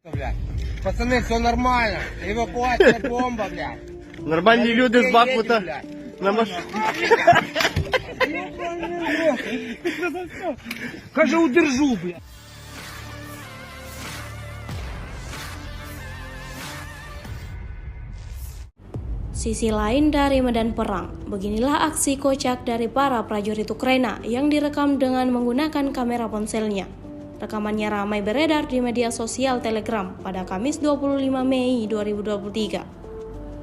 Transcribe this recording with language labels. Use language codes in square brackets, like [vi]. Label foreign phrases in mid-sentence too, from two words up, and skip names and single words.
[ru] Блядь. Пацаны, все нормально. Эвакуация бомба, блядь. [uk] Нормальні люди з Бахмута на машині. Каже, удержу, блядь. [id] Sisi lain dari medan perang, beginilah aksi kocak dari para prajurit Ukraina yang direkam dengan menggunakan kamera ponselnya. Rekamannya ramai beredar di media sosial Telegram pada Kamis 25 Mei 2023.